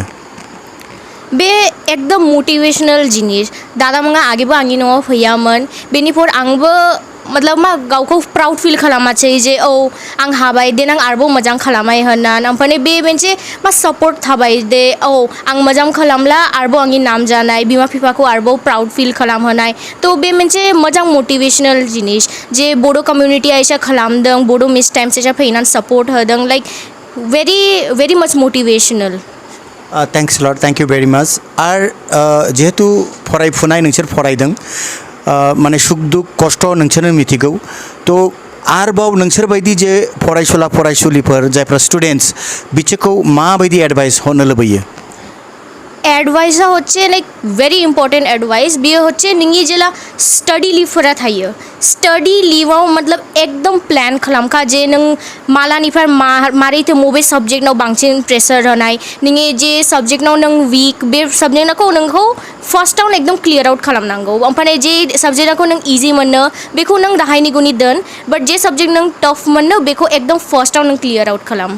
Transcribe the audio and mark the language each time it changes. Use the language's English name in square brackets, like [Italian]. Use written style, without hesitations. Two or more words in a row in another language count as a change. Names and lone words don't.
[Bodo] बे एकदम मटिभेशनल जिनिस दादामोना आगेबो आंनि न'आव फैयामोन बेनिफ्राय आंबो मतलब मा गावखौ [English] proud feel [Bodo] खालामासै जे औ आं हाबाय देनां आरोबाव मोजां खालामबाय होननानै ओमफ्राय बे मोनसे मा सापर्ट थाबाय दे औ आं मोजां खालामला आरोबाव आंनि नाम जानाय बिमा बिफाखौ आरोबाव [English] proud feel [Bodo] खालामहोनाय तो बे मोनसे मोजां मटिभेशनल जिनिस जे बड' कमिउनिटिया एसे खालामदों बड' मिस टाइम्स एसे फैनानै सापर्ट होदों [English] like very much motivational. thanks lot thank you very much [Bodo] आर जेहेतु फरायफुनाय नोंसोर फरायदों माने सुख दुख खस्थ' नोंसोरनो मिथिगौ तो आरोबाव नोंसोर बायदि जे फरायसुला फरायसुलिफोर जायफ्रा स्टुडेन्ट्स बिसोरखौ माबायदि एडभाइस होनो लुबैयो एडवाइसा होच्छे [English] like very important advice [Bodo] बियो होच्छे नोंनि जेला स्टडी लिवफोरा थायो स्टडी लिवाव मतलब एकदम प्लान खालामखा जे नों मालानिफ्राय मारैथो मबे साबजेक्टनाव बांसिन प्रेसार होनाय नोंनि जे साबजेक्टनाव नों वीक बे साबजेक्टखौ नोंखौ फार्स्टआवनो एकदम [English] clear out [Bodo] खालामनांगौ ओमफ्राय जे साबजेक्टखौ नों इजि मोनो बेखौ नों दाहायनिखौनि दोन बाट जे साबजेक्ट नों टफ मोनो बेखौ एकदम फार्स्टआव नों [English] clear out [Bodo] खालाम